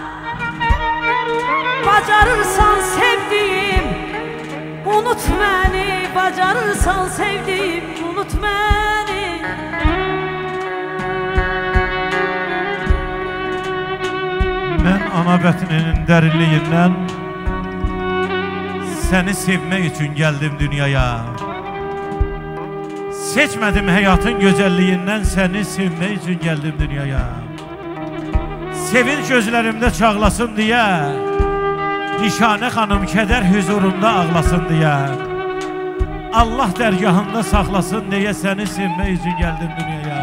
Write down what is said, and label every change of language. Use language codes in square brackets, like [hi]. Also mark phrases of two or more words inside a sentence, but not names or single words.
[az] Bacarırsan sevdiğim [tr] unut beni, [az] bacarırsan sevdiğim [tr] unut beni. [az] Ben ana bətninin dərinliyindən səni sevmək üçün gəldim dünyaya. Seçmədim həyatın gözəlliyindən səni sevmək üçün gəldim dünyaya. Sevinç gözlərimdə çağlasın deyə, Nişanə xanım kədər huzurunda ağlasın deyə, Allah dərgahında saxlasın deyə səni sevmək üçün gəldim dünyaya.